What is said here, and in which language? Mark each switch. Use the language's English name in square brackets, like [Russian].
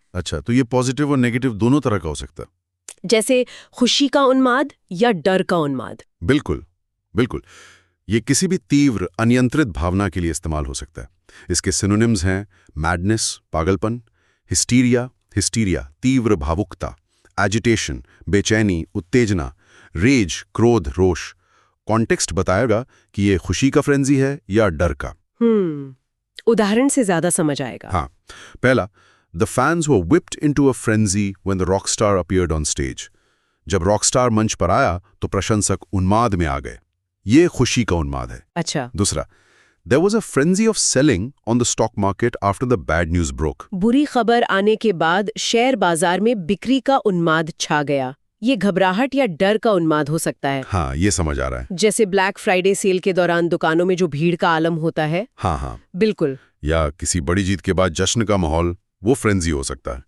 [Hindi] अच्छा, तो ये पॉजिटिव और नेगेटिव दोनों तरह का हो सकता है। जैसे खुशी का उन्माद या डर का उन्माद। बिल्कुल, बिल्कुल। ये किसी भी तीव्र अनियंत्रित भावना के लिए इस्तेमाल हो सकता है। इसके सिनोनिम्स हैं मैडनेस, पागलपन, हिस्टीरिया, तीव्र भावुकता, एजिटेशन, बेचैनी, उत्तेजना, रेज, क्रोध, रोष। कॉन्टेक्स्ट बताएगा कि ये खुशी का फ्रेंजी है या डर का। उदाहरण से ज्यादा समझ आएगा। हाँ, पहला, [English] The fans were whipped into a frenzy when the rock star appeared on stage. [Hindi] जब रॉकस्टार मंच पर आया तो प्रशंसक उन्माद में आ गए। ये खुशी का उन्माद है। अच्छा। दूसरा, [English] There was a frenzy of selling on the stock market after the bad news broke. [Hindi] बुरी खबर आने के बाद शेयर बाजार में बिक्री का उन्माद छा गया। ये घबराहट या डर का उन्माद हो सकता है। हाँ, ये समझ आ रहा है। जैसे ब्लैक फ्राइडे सेल के दौरान दुकानों में जो भीड़ का आलम होता है। हाँ, बिल्कुल। या किसी बड़ी जीत के बाद जश्न का माहौल, वो फ्रेंजी हो सकता है।